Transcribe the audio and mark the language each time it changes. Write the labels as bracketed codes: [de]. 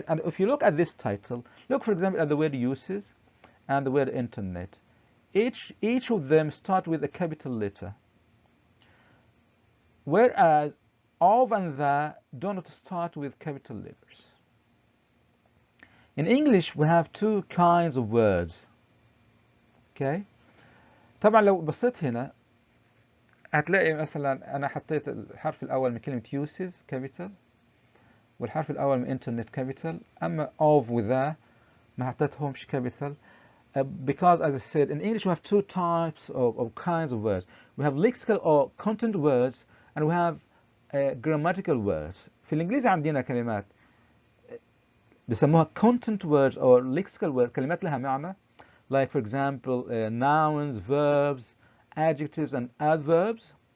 [en] And if you look at this title, look for example at the word uses and the word internet. Each of them start with a capital letter, whereas of and the do not start with capital letters. In English we have 2 kinds of words. Okay. [ar] طبعا لو بصيت هنا هتلاقي مثلا أنا حطيت الحرف الأول من كلمة uses capital، والحرف الأول من internet capital، أما of و the ما حطيتهمش capital. [en] because, as I said, in English we have two types of kinds of words. We have lexical or content words, and we have grammatical words. [ar] في الإنجليزي عندنا كلمات بيسموها [en] content words or lexical words، [ar] كلمات لها معنى. [en] Like, for example, nouns, verbs, adjectives, and adverbs.